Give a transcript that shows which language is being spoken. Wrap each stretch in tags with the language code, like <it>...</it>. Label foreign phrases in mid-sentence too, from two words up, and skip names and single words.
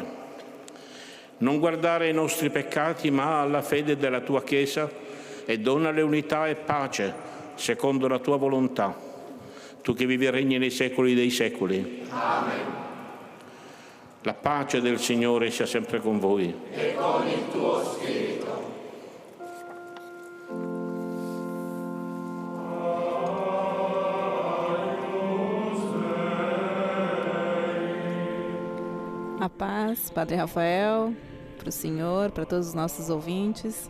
<it>Non guardare ai nostri peccati, ma alla fede della tua Chiesa e donale unità e pace, secondo la tua volontà. Tu che vivi e regni nei secoli dei secoli. Amen. La pace del Signore sia sempre con voi. E con il tuo spirito.</it> <pt>A paz, Padre Rafael, para o senhor, para todos os nossos ouvintes.</pt>